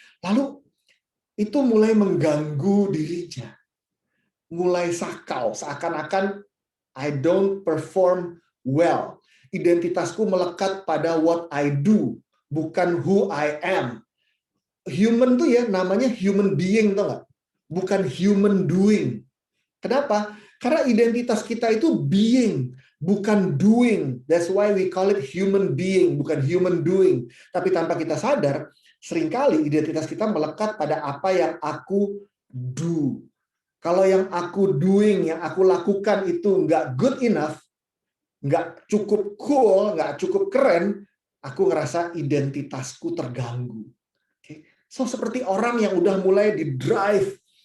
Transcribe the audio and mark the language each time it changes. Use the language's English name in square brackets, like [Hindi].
[Indonesian] Lalu itu mulai mengganggu dirinya. Mulai sakau, seakan-akan [English] I don't perform well. [Indonesian] Identitasku melekat pada [English] what I do, [Indonesian] bukan [English] who I am. [Indonesian] Human tuh ya namanya [English] human being, [Indonesian] tau nggak? [English] Bukan human doing. [Indonesian] Kenapa? Karena identitas kita itu being, bukan doing. [English] That's why we call it human being, [Indonesian] bukan [English] human doing. [Indonesian] Tapi tanpa kita sadar, seringkali identitas kita melekat pada apa yang aku [English] do. [Indonesian] Kalau yang aku doing, yang aku lakukan itu nggak [English] good enough, [Indonesian] nggak cukup [English] cool, [Indonesian] nggak cukup keren, aku ngerasa identitasku terganggu. So, seperti orang yang udah mulai di drive